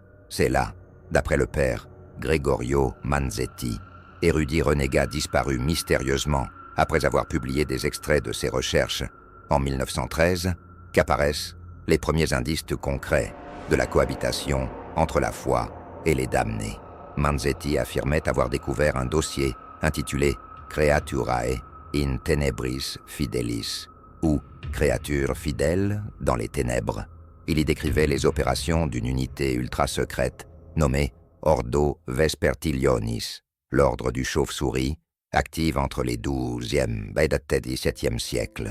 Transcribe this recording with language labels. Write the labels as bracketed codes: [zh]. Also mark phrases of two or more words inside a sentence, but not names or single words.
[fr] C'est là, d'après le père Gregorio Manzetti, érudit renégat disparu mystérieusement après avoir publié des extraits de ses recherches en 1913, qu'apparaissent les premiers indices concrets de la cohabitation entre la foi et les damnés. Manzetti affirmait avoir découvert un dossier intitulé « [la] Creaturae in tenebris fidelis [fr] » ou « Créatures fidèles dans les ténèbres ». Il y décrivait les opérations d'une unité ultra-secrète nommée Ordo Vespertilionis, l'ordre du chauve-souris, active entre les XIIe et XVIIe siècles.